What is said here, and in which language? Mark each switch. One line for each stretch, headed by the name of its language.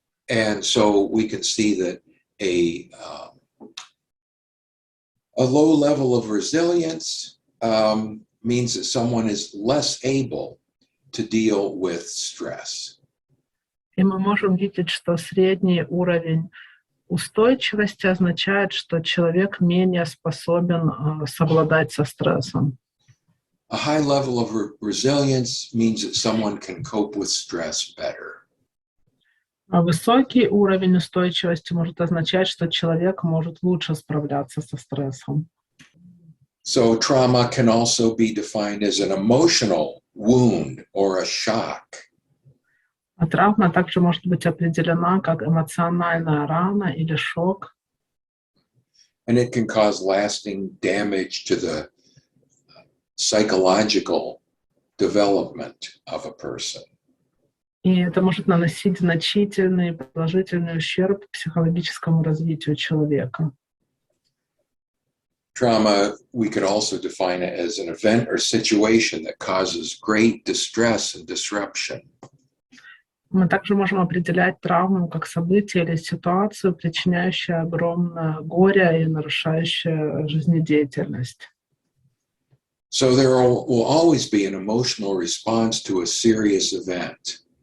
English: And so we can see that a low level of resilience means that someone is less able to deal with stress.
Russian: И мы можем видеть, что средний уровень устойчивости означает, что человек менее способен совладать со стрессом.
English: A high level of resilience means that someone can cope with stress better.
Russian: А высокий уровень устойчивости может означать, что человек может лучше справляться со стрессом.
English: So trauma can also be defined as an emotional wound or a shock.
Russian: А травма также может быть определена как эмоциональная рана или шок.
English: And it can cause lasting damage to the psychological development of a person.
Russian: И это может наносить значительный положительный ущерб психологическому развитию человека.
English: Trauma, we could also define it as an event or situation that causes great distress and disruption.
Russian: Мы также можем определять травму как событие или ситуацию, причиняющую огромное горе и нарушающую жизнедеятельность.
English: So there will always be an emotional response to a serious event.